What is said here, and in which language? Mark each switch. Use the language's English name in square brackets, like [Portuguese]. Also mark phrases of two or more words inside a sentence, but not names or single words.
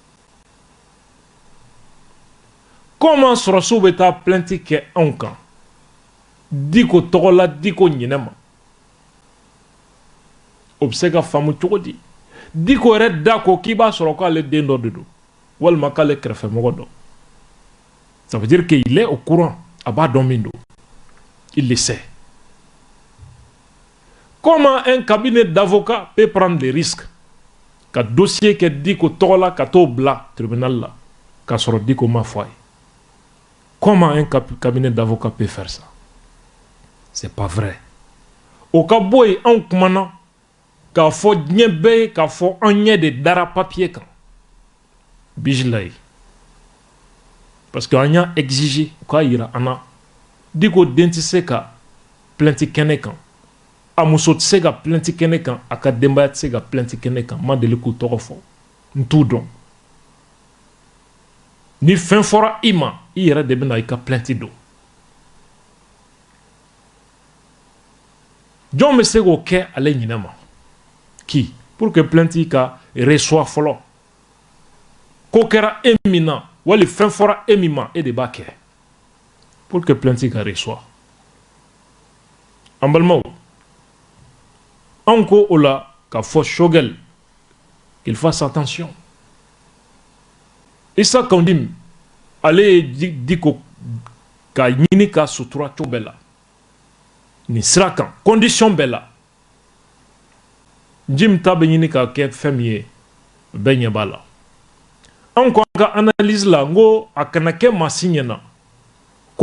[Bambara] comment sɔrɔsiw bɛ taa plainte kɛ anw kan Diko tɔgɔ la Diko ɲinɛ ma o bɛ se ka faamu cogo di Diko yɛrɛ da ko k'i b'a sɔrɔ k'ale den dɔ de don walima k'ale kɛrɛfɛmɔgɔ dɔ [French] ça veut dire qu'il est au courant [Bambara] a b'a dɔn min don [French] il le sait. Comment un cabinet d'avocats peut prendre des risques [Bambara] ka dossier kɛ Diko tɔgɔ la ka t'o bila tribunal la k'a sɔrɔ Diko ma fɔ a ye [French] comment un cabinet d'avocats peut faire ça c'est pas vrai [Bambara] o ka bɔ yen anw kumana k'a fɔ diɲɛ bɛɛ ye k'a fɔ an ɲɛ de dara papier kan bijila ye [French] parce que [Bambara] an y'a exigé u k'a yira an na Diko den tɛ se ka plainte kɛnɛ kan a muso tɛ se ka plainte kɛnɛ kan a ka denbaya tɛ se ka plainte kɛnɛ kan ma deli k'u tɔgɔ fɔ n t'u dɔn ni fɛn fɔra i ma i yɛrɛ de bɛna i ka plainte don jɔn bɛ se k'o kɛ ale ɲinɛ ma [French] qui pour que [Bambara] plainte ka reçoit fɔlɔ ko kɛra e min na wali fɛn fɔra e min ma e de b'a kɛ [French] pour que [Bambara] plainte ka reçoit an balimaw anw ko o la k'a fɔ Choguel [French] qu'il fasse attention [Bambara] Issa Kandim ale ye Diko ka ɲini ka sutura cogo bɛɛ la nin sira kan condition bɛɛ la Jim ta bɛ ɲini ka kɛ fɛn min ye bɛɛ ɲɛ b'a la anw ko an ka analyse la n ko a kana kɛ maa si ɲɛna ko